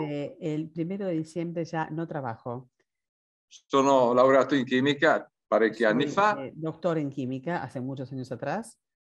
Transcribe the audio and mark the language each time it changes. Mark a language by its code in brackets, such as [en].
[es] desde el 1 de diciembre ya no trabajo. [it] Sono laureato in chimica parecchi anni [es] Soy [it] fa. [es] doctor en química hace muchos años atrás.